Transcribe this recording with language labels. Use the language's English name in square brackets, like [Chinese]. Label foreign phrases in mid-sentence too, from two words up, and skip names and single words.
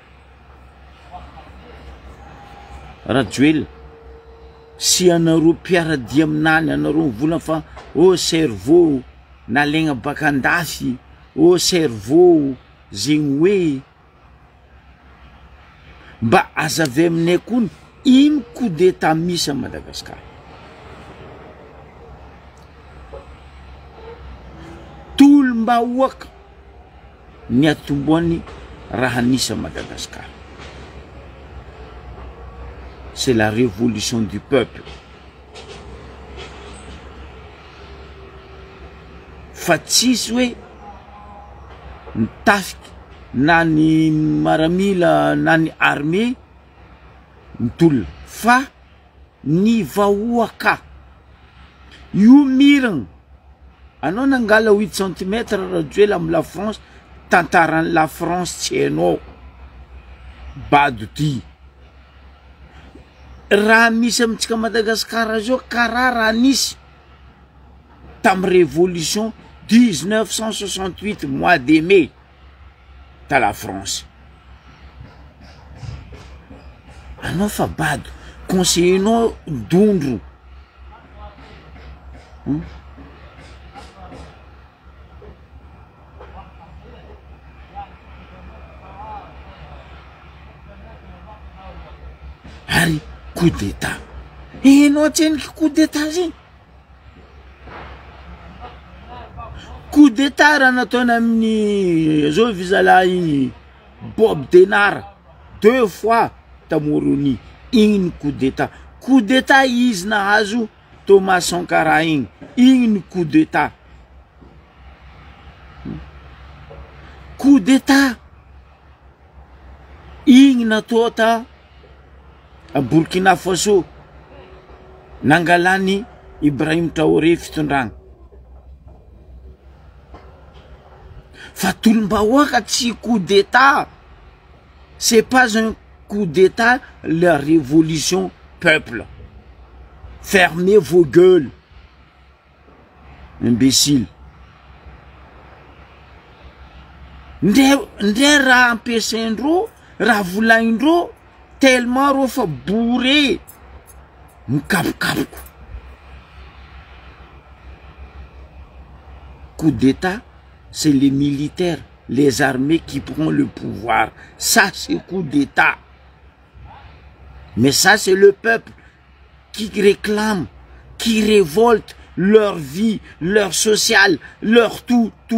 [Malagasy] Rajoelina, si anareo mpiaradia aminany anareo volagna fa ô cerveau nalegna baka andafy, ô cerveau zegny hoe mba azavy aminay koa ino [French] coup d'état [Malagasy] misy à Madagascar. Tolo mba oaka ny atomboany raha nisy à Madagascar. [French] C'est la révolution du peuple. [Malagasy] Fa tsisy hoe nitafiky na ny maramila na ny armée mitolona fa ny vahoaka io miragna. Anao nangala 8 cm Rajoelina amin'ny la France, tantaran'ny la France tsy hainao bado ty. Raha misy amintsika Madagascar zao karaha raha nisy tam [French] révolution 1968 mois de mai [Malagasy] ta la France. Anao fa bado conseillenao dondro. [French] Ary coup d'état. [Malagasy] Hainao tseny [French] coup d'état [Malagasy] zany. [French] Coup d'état [Malagasy] raha nataony amin'ny zao vizalahy Bob Denard 2 fois ta Moroni. Igny [French] coup d'état. Coup d'état [Malagasy] izy nahazo Thomas Sankara igny. [French] Igny coup d'état. Coup d'état [Malagasy] igny natao ta a Burkina Faso nangalany Ibrahim Traoré fitondragna. Fa tolombahoaka tsy [French] coup d'état. C'est pas un coup d'état, la révolution peuple. Fermez vos gueules, imbécile. [Malagasy] Ndre raha ampiasaindreo, raha volaindreo tellement ro fa bourré mikapokapoko. [French] Coup d'état, c'est les militaires, les armées qui prennent le pouvoir. Ça, c'est coup d'état. Mais ça, c'est le peuple qui réclame, qui révolte leur vie, leur social, leur tout.